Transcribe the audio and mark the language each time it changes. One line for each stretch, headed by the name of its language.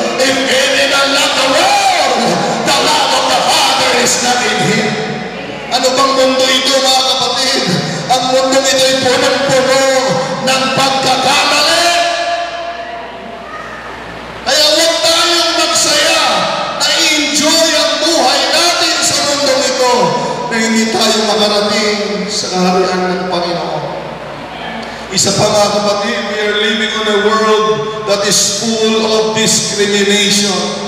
English: If any man love the world, the love of the Father is not in him.
Filipino: Ano bang mundo ito, mga kapatid? Ang mundo ito ay punong-puno ng pagkakamali. Kaya huwag tayong magsaya na i-enjoy ang buhay natin sa mundong ito na hindi tayo makarating sa kaharian ng Panginoon. Isa pa, mga kapatid,
English: we are living on a world that is full of discrimination.